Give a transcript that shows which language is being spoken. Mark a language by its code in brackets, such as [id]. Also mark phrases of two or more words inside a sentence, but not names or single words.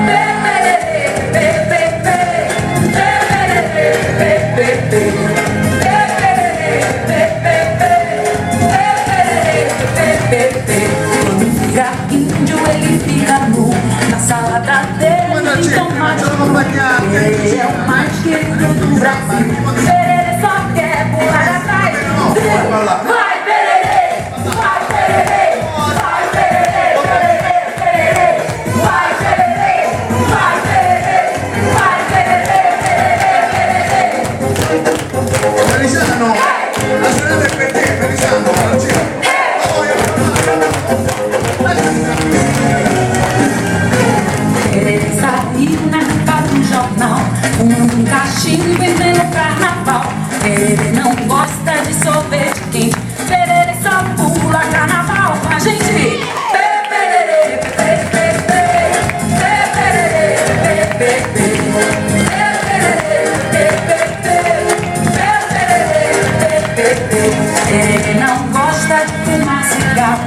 [pt] Quando vira índio ele fica nu. Na salada dele tem tomate. Perere é o mais querido do Brasil. Perere só quer pular atrás. Vai Perere, vai Perere, vai Perere, Perere, Perere. Vai Perere, vai Perere, vai Perere, Perere. [it] Feliciano, la storia del perché, Feliciano, non c'è. [pt] Perere saiu na capa do jornal, um cachimbo e vem no carnaval. Perere não gosta de sorvete quente. Perere só pula carnaval com a gente. Perere não gosta de fumar cigarro.